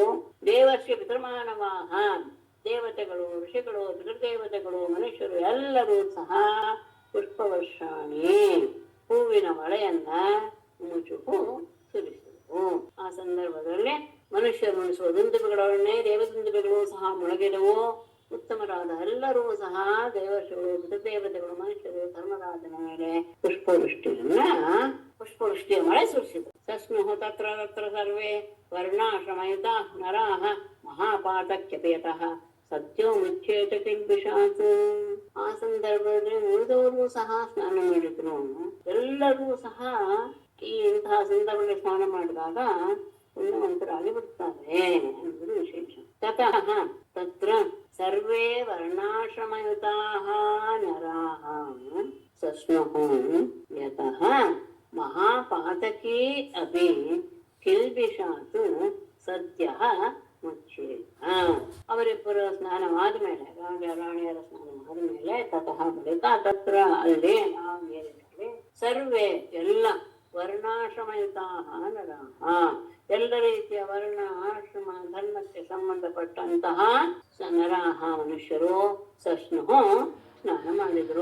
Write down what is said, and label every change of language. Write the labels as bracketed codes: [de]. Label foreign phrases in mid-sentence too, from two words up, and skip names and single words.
[sa] ದೇವರ್ಷಿ ಪಿತೃಮಾನವಾಹ, [kn] ದೇವತೆಗಳು, ಋಷಿಗಳು, ಪಿತೃದೇವತೆಗಳು, ಮನುಷ್ಯರು ಎಲ್ಲರೂ ಸಹ ಪುಷ್ಪವರ್ಷಾಣಿ, ಹೂವಿನ ಮಳೆಯನ್ನ ಮುಚುಹು ಸುರಿಸಿದವು. ಆ ಸಂದರ್ಭದಲ್ಲಿ ಮನುಷ್ಯರು ಉಣಿಸುವ ದುಂದುಬೆಗಳೊಡನೆ ದೇವದುಂದುಬೆಗಳು ಸಹ ಮೊಳಗಿದವು. ಉತ್ತಮರಾದ ಎಲ್ಲರೂ ಸಹ ದೇವರ್ಷಿಗಳು, ಪಿತೃದೇವತೆಗಳು, ಮನುಷ್ಯರು ಧರ್ಮರಾಜನ ಮೇಲೆ ಪುಷ್ಪವೃಷ್ಟಿಯ ಮಳೆ ಸುರಿಸಿದರು. [sa] ಸಸ್ನುಹು ತತ್ರ ತತ್ರ ಸರ್ವೇ ವರ್ಣಾಶ್ರಮಯುತ ನರಾಹ ಮಹಾಪಾತಕ್ಯಪೇತಃ ಸತ್ಯೋ ಮುಚ್ಚೇತ ಕಿಲ್ಬಿಷಾತ್. [kn] ಆ ಸಂದರ್ಭದಲ್ಲಿ ಉಳಿದವರು ಸಹ ಸ್ನಾನ ಮಾಡಿದ್ರು. ಎಲ್ಲರೂ ಸಹ ಈ ಇಂತಹ ಸಂದರ್ಭದಲ್ಲಿ ಸ್ನಾನ ಮಾಡಿದಾಗ ಪುಣ್ಯವಂತರಾಗಿ ಬಿಡ್ತಾರೆ ಎಂಬುದು ವಿಶೇಷ. [sa] ತತಃ ತತ್ರ ಸರ್ವೇ ವರ್ಣಾಶ್ರಮಯುತಾಃ ನರಾಃ ಸಸ್ನುಃ ಯತಃ ಮಹಾಪಾತಕೀ ಅಪಿ ಕಿಲ್ಬಿಷಾತ್ ಸದ್ಯಃ ಮುಚ್ಚೇತ. [kn] ಅವರಿಬ್ಬರು ಸ್ನಾನವಾದ ಮೇಲೆ, ರಾಜ ರಾಣಿಯರ ಸ್ನಾನವಾದ ಮೇಲೆ, ತತಃ ಬಳಿಕ ತತ್ರ ಅಲ್ಲಿ ಆ ಮೇಲಿನಲ್ಲಿ ಸರ್ವೇ ಎಲ್ಲ [sa] ವರ್ಣಾಶ್ರಮಯುತಾಃ ನರಾಃ [kn] ಎಲ್ಲ ರೀತಿಯ ವರ್ಣ ಆಶ್ರಮ ಧರ್ಮಕ್ಕೆ ಸಂಬಂಧಪಟ್ಟಂತಹ ನರಾಹ ಮನುಷ್ಯರು ಸಸ್ನುಹು ಸ್ನಾನ ಮಾಡಿದ್ರು.